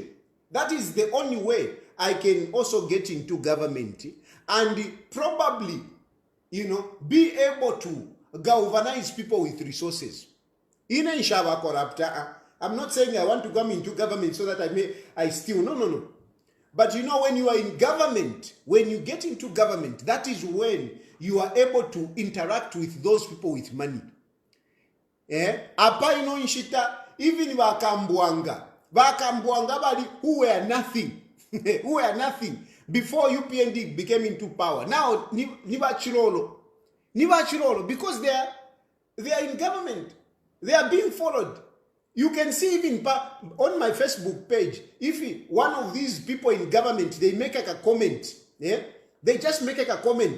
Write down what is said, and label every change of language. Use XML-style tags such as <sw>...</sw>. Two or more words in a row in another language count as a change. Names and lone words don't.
<en>That is the only way I can also get into government and probably, be able to galvanize people with resources. I'm not saying I want to come into government so that I steal. No. But when you are in government, when you get into government, that is when you are able to interact with those people with money.</en> <bem>Apa inshita,</bem> <en>even Vakambwanga bali who were nothing, who were nothing before UPND became into power. Now Nibachirolo, because they are in government, they are being followed. You can see even on my Facebook page, if one of these people in government, they make a comment, they just make a comment.</en>